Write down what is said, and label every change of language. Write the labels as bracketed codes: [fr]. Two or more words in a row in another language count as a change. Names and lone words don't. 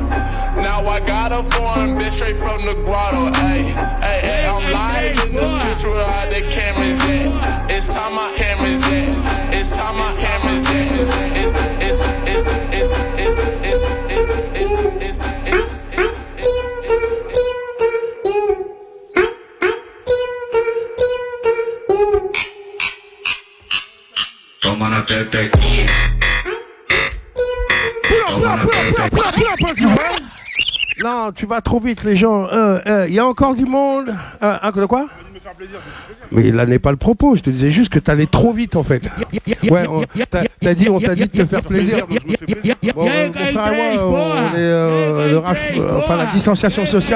[en] Now I got a foreign bitch straight from the grotto, ayy. I'm live in this bitch with all the cameras in. It's time my cameras in. It's time my cameras in. Toma na tete. [fr] Non, tu vas trop vite, les gens. Il y a encore du monde. De quoi? Mais là n'est pas le propos. Je te disais juste que t'allais trop vite, en fait. Ouais, on t'a dit de te faire plaisir. Bon, mon frère et moi, on est la distanciation sociale.